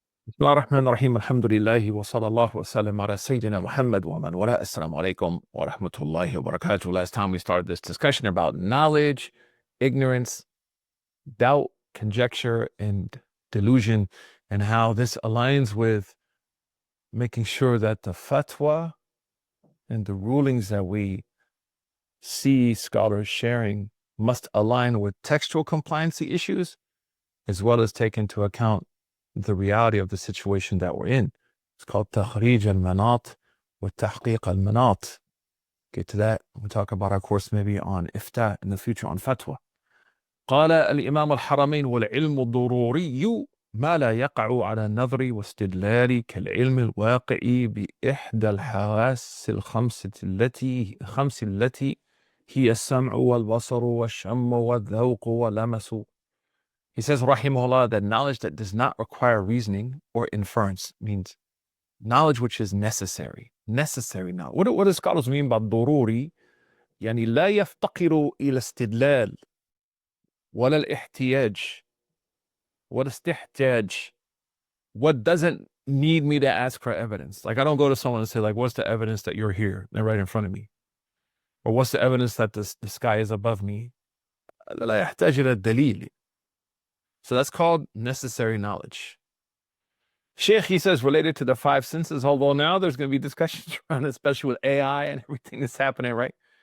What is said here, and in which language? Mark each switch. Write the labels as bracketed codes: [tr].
[ar] بسم الله الرحمن الرحيم الحمد لله وصلى الله وسلم على سيدنا Muhammad wa man wala. Assalamu alaikum wa rahmatullahi wa barakatuh. [en] Last time we started this discussion about knowledge, ignorance, doubt, conjecture, and delusion, and how this aligns with making sure that the fatwa and the rulings that we see scholars sharing must align with textual compliancy issues, as well as take into account the reality of the situation that we're in. It's called [ar] تخريج المناط وتحقيق المناط. [en] Get to that. We'll talk about our course maybe on إفتاء in the future on fatwa. [ar] قال الإمام الحرمين والعلم الضروري ما لا يقع على النظر واستدلال كالعلم الواقعي بإحدى الحواس الخمس التي هي السمع والبصر والشم والذوق واللمس. [en] He says, rahimahullah, that knowledge that does not require reasoning or inference means knowledge which is necessary. Necessary knowledge. What do scholars mean by [ar] ضروري؟ يعني لا يفتقر إلى استدلال ولا الاحتياج ولا استحتاج. [en] What doesn't need me to ask for evidence. Like I don't go to someone and say, like, what's the evidence that you're here? They're right in front of me. Or what's the evidence that the sky is above me? [ar] لا يحتاج إلى الدليل. [en] So that's called necessary knowledge. Sheikh, he says, related to the five senses, although now there's going to be discussions around it, especially with AI and everything that's happening, right?